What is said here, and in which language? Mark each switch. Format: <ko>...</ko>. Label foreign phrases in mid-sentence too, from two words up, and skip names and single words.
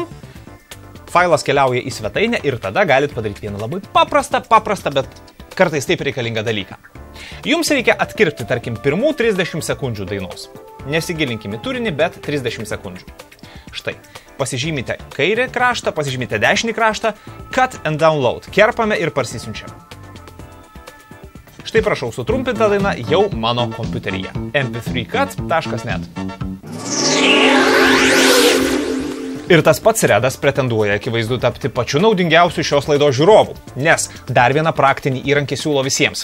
<lt>Failas keliauja į svetainę ir tada galit padaryti vieną labai paprastą, bet kartais taip reikalingą dalyką. Jums reikia atkirpti, tarkim, pirmų 30 sekundžių dainos. Nesigilinkime turinį, bet 30 sekundžių. Štai, pasižymite kairį kraštą, pasižymite dešinį kraštą,</lt> <en>cut and download.</en> <lt>Kerpame ir parsisiunčiame. Štai prašau, sutrumpinta daina jau mano kompiuteryje. mp3cut.net. Ir tas pats Redas pretenduoja akivaizdu tapti pačiu naudingiausiu šios laidos žiūrovų, nes dar vieną praktinį įrankį siūlo visiems.</lt>